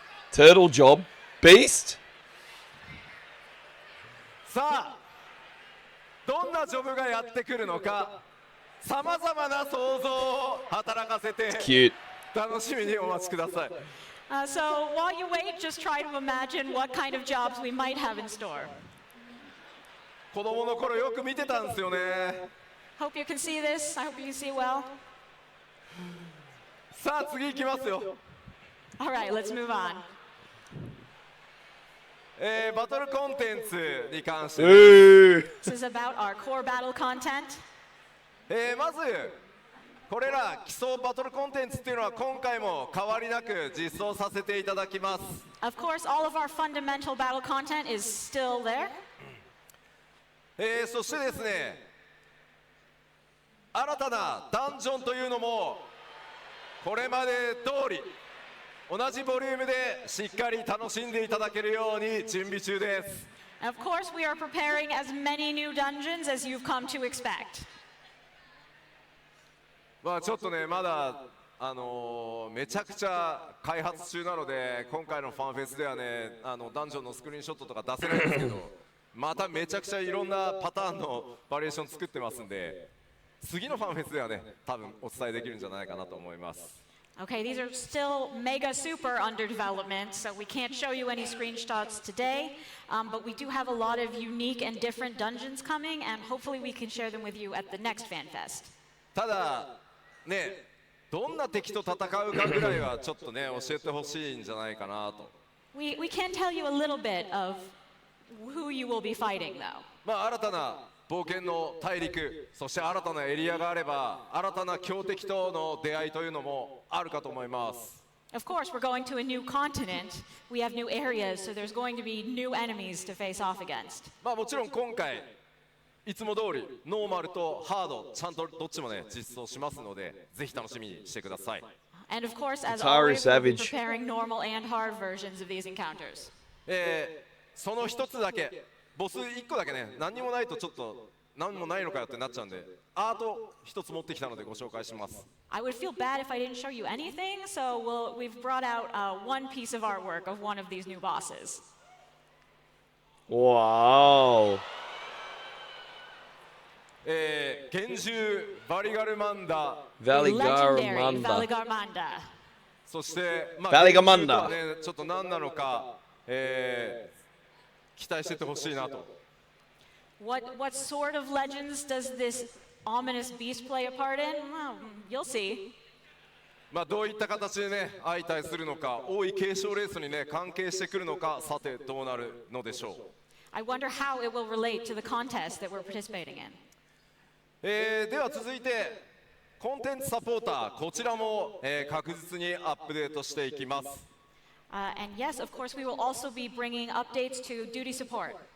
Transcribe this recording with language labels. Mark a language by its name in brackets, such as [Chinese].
[English] Turtle job. Beast? [Japanese] さあどんなジョブがやってくるのかさまざまな想像を働かせて [English] Cute. [Japanese] 楽しみにお待ちください。 [English] So while you wait, just try to imagine what kind of jobs we might have in store. [Japanese] 子供の頃よく見てたんですよね。 [English] Hope you can see this. I hope you can see well. [Japanese] さあ次行きますよ。 [English] All right, let's move on. [Japanese] バトルコンテンツに関して、 Ooh. [English] This is about our core battle content. [Japanese] まずこれら基礎バトルコンテンツっていうのは今回も変わりなく実装させていただきます。 [English] Of course, all of our fundamental battle content is still there. [Japanese] そしてですね、新たなダンジョンというのもこれまで通り同じボリュームでしっかり楽しんでいただけるように準備中です。 [English] Of course, we are preparing as many new dungeons as you've come to expect. [Japanese] まあちょっとねまだめちゃくちゃ開発中なので今回のファンフェスではねダンジョンのスクリーンショットとか出せないんですけどまためちゃくちゃいろんなパターンのバリエーション作ってますんで次のファンフェスではね多分お伝えできるんじゃないかなと思います。 [English] Okay, these are still mega super under development, so we can't show you any screenshots today, but we do have a lot of unique and different dungeons coming, and hopefully we can share them with you at the next FanFest. [Japanese] ただねどんな敵と戦うかぐらいはちょっとね教えてほしいんじゃないかなと。 [English] We can tell you a little bit of who you will be fighting, though. [Japanese] 新たな冒険の大陸、そして新たなエリアがあれば、新たな強敵との出会いというのもあるかと思います。 [English] Of course, we're going to a new continent. We have new areas, so there's going to be new enemies to face off against. [Japanese] もちろん今回いつも通りノーマルとハードちゃんとどっちもね実装しますので、ぜひ楽しみにしてください。 [English] And of course, as Materia always, we'll be Savage. preparing normal and hard versions of these encounters. [Japanese] その一つだけ、ボス1個だけね、何にもないとちょっと何もないのかよってなっちゃうんで、アート一つ持ってきたのでご紹介します。 [English] I would feel bad if I didn't show you anything, so we've brought out one piece of artwork of one of these new bosses. Wow. [Japanese] 幻獣バリガルマンダ、 [English] Legendary Valigarmanda. Valigarmanda. [Japanese] そしてバリガマンダ幻獣とはねちょっと何なのか、期待しててほしいなと。 [English] What sort of legends does this ominous beast play a part in? Well, you'll see. [Japanese] どういった形でね相対するのか、王位継承レースにね関係してくるのか、さてどうなるのでしょう。 [English] I wonder how it will relate to the contest that we're participating in. [Japanese] では続いてコンテンツサポーター、こちらも、確実にアップデートしていきます。 [English] And yes, of course, we will also be bringing updates to duty support.